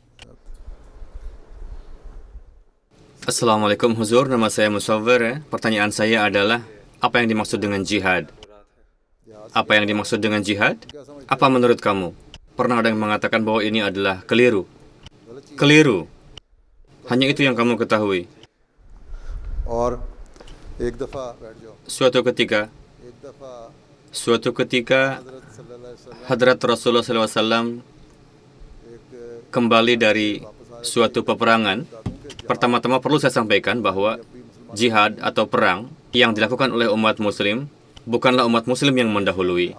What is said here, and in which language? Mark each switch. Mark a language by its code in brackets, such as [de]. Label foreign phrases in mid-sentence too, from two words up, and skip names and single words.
[id] Assalamualaikum Huzur, nama saya Musawwir. Pertanyaan saya adalah, apa yang dimaksud dengan jihad? Apa yang dimaksud dengan jihad? Apa menurut kamu? Pernah ada yang mengatakan bahwa ini adalah keliru. Keliru. Hanya itu yang kamu ketahui. [ur] और एक दफ़ा बैठ जाओ [id] Suatu ketika, [ur] एक दफ़ा [id] Hadrat Rasulullah SAW kembali dari suatu peperangan. Pertama-tama perlu saya sampaikan bahwa jihad atau perang yang dilakukan oleh umat muslim bukanlah umat muslim yang mendahului.